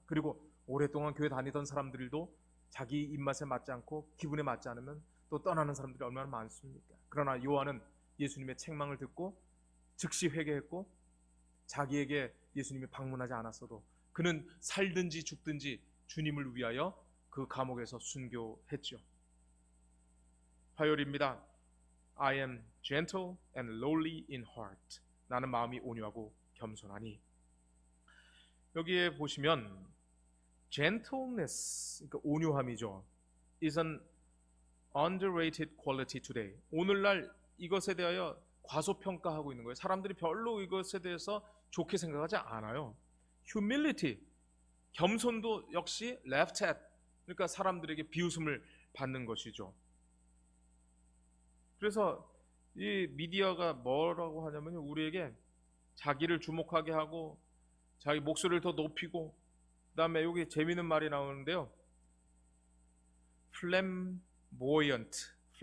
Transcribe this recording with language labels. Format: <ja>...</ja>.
<ko>그리고 오랫동안 교회 다니던 사람들도 자기 입맛에 맞지 않고 기분에 맞지 않으면 또 떠나는 사람들이 얼마나 많습니까? 그러나 요한은 예수님의 책망을 듣고 즉시 회개했고 자기에게 예수님이 방문하지 않았어도 그는 살든지 죽든지 주님을 위하여 그 감옥에서 순교했죠. 화요일입니다.</ko> <en>I am gentle and lowly in heart.</en> <ko>나는 마음이 온유하고 겸손하니. 여기에 보시면 gentleness, 그러니까 온유함이죠.</ko> <en>is an underrated quality today.</en> <ko>오늘날 이것에 대하여 과소평가하고 있는 거예요. 사람들이 별로 이것에 대해서 좋게 생각하지 않아요. humility, 겸손도 역시</ko> <en>left at,</en> <ko>그러니까 사람들에게 비웃음을 받는 것이죠. 그래서 이 미디어가 뭐라고 하냐면요, 우리에게 자기를 주목하게 하고 자기 목소리를 더 높이고, 그 다음에 여기 재미있는 말이 나오는데요, flamboyant.</ko>